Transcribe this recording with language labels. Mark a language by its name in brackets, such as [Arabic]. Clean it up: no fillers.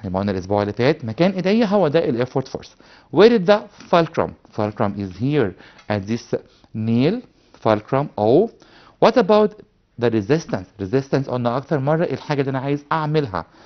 [Arabic] زي ما قلنا الأسبوع اللي فات مكان إيديا هو ده ال effort force. [English] Where is the fulcrum? Fulcrum is here at this nail. Fulcrum O. What about the resistance? [Arabic] Resistance قلنا أكتر مرة الحاجة اللي أنا عايز أعملها.